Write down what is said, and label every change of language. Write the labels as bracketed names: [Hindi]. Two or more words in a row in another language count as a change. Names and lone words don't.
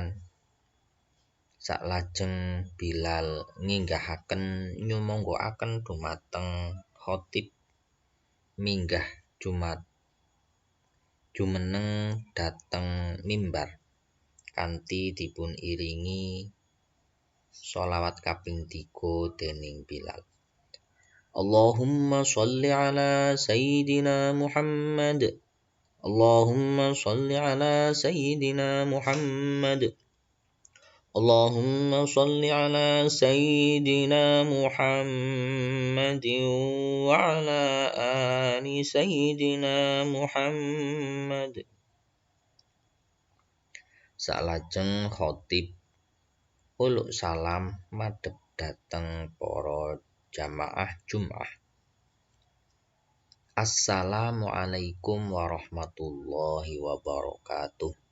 [Javanese] Saklajeng Bilal nginggahaken nyumanggaken dumateng khatib minggah jumeneng dhateng mimbar kanthi dipun iringi sholawat kaping 3 dening Bilal. [Arabic] اللهم صل على سيدنا محمد. اللهم صل على سيدنا محمد. اللهم صل على سيدنا محمد وعلى آل سيدنا محمد. [Javanese] Salajeng khatib uluk salam madhep dhateng para jamaah Jum'ah. [Arabic] السلام عليكم ورحمة الله وبركاته.